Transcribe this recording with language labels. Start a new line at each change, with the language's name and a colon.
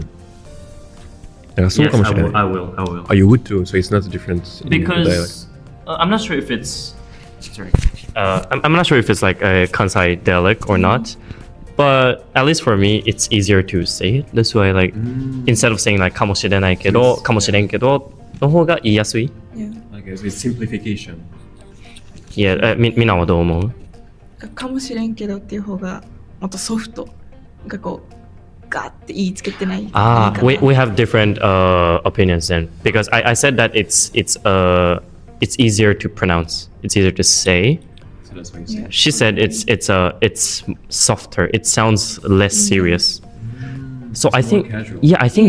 Japanese: だからそうかもしれん。
English: I will. Oh, you would too, so it's not a difference in the dialect. Because I'm not sure if it's sorry. I'm not sure if it's like a Kansai dialect or not, but at least for me, it's easier to say it this way. Like instead of saying like
Japanese: かもしれないけど、かもしれんけどの方が言いやすい。
English: Okay, so it's simplification.
Japanese: Yeah, みんなはどう思う？かもしれんけどっていう方がもっとソフトがこうガーって言いつけてない。
English: We have different opinions then, because I said that it's easier to pronounce, it's easier to say. So that's why you say. She said it's softer. It sounds less serious. So I It's more think casual. I think